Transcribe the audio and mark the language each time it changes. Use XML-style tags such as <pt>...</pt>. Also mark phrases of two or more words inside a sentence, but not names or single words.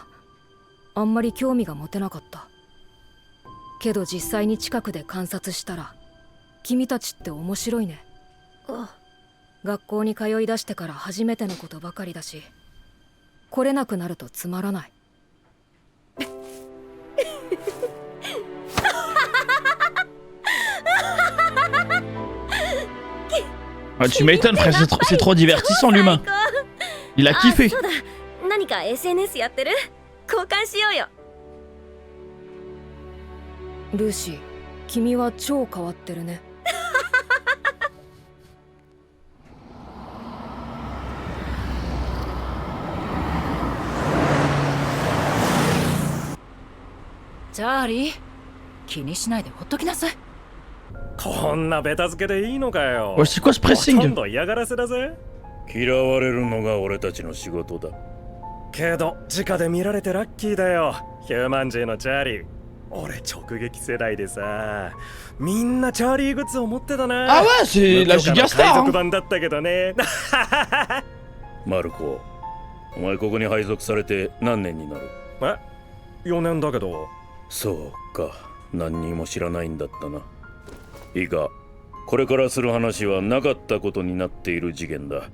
<ja>あんまり興味が持てなかった。けど実際に近くで観察したら、君たちって面白いね。学校に通い出してから初めてのことばかりだし、来れなくなるとつまらない。</ja> <fr>Ah, tu m'étonnes, frère, c'est trop divertissant l'humain. Il a kiffé.</fr> <ja>そうだ、何か SNS やってる？交換しようよ。ルーシー、君は超変わってるね。チャーリー、気にしないでほっときなさい。こんなベタ付けでいいのかよ。</ja> <fr>Ouais, c'est quoi ce</fr> <ja>ほとん</ja> <fr>pressing?</fr> <ja>ど嫌がらせだぜ。嫌われるのが俺たちの仕事だ。けど直で見られてラッキーだよ。ヒューマンジーのチャーリー。俺直撃世代でさ、みんなチャーリーグッズを持ってたな。</ja> <fr>Ah ouais, c'est la giga</fr> <ja>海</ja> <fr>star.</fr> <ja>賊</ja> <fr>Hein.</fr> <ja>版だったけどね。マルコ、お前ここに配属されて何年になる？え、4年だけど。そうか、何にも知らないんだったな。いいか、これからする話はなかったことになっている事件だ。</ja>